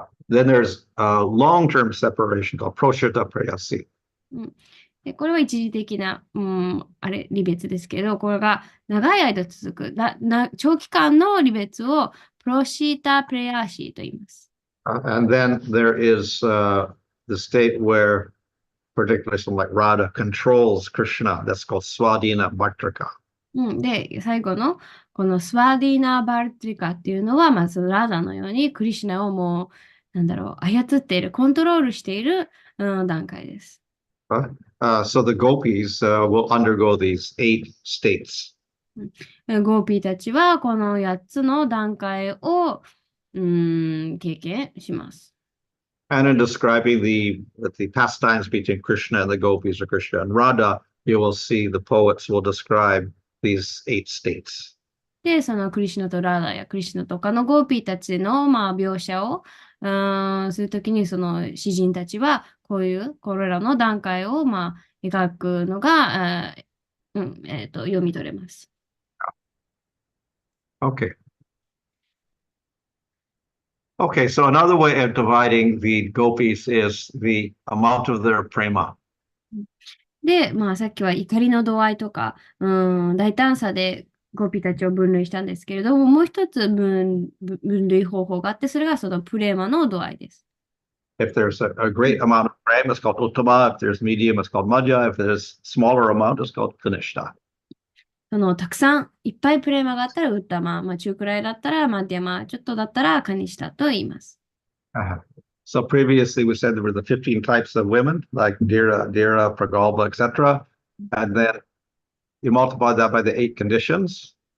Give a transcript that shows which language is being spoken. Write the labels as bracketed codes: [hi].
[en] Then there's long-term separation called proshita prayasi. [ja] で、これは一時的な、離別ですけど、これが長い間続く、長期間の離別をプロシータプレアシーと言います。 [en] And then there is the state where, particularly someone like Radha, controls Krishna. That's called Swadhina Bhaktrika. [ja] で、最後のこのスワディーナ・バルトリカっていうのは、まずラダのようにクリシュナをもう、なんだろう、操っている、コントロールしている、段階です。 [en] So the gopis will undergo these 8 states. [ja] ゴーピーたちはこの8つの段階を、経験します。 [en] And in describing the pastimes between Krishna and the gopis or Krishna and Radha, you will see the poets will describe these 8 states. [ja] で、そのクリシュナとラーダやクリシュナとかのゴーピーたちの、描写を、するときに、その詩人たちは、これらの段階を、描くのが、読み取れます。 [en] Okay. Okay, so another way of dividing the gopis is the amount of their prema. [ja] で、さっきは怒りの度合いとか、大胆さでゴピたちを分類したんですけれども、もう一つ分類方法があって、それがそのプレーマの度合いです。 [en] If there's a great amount of prema, it's called uttama. If there's medium, it's called madhya. If there's smaller amount, it's called kanishta. [ja] たくさんいっぱいプレーマがあったらウッタマ、中くらいだったらマディアマ、ちょっとだったらカニシタと言います。 [en] So previously we said there were the 15 types of women, like Dira, Pragalpa, etc. And then you multiply that by the 8 conditions.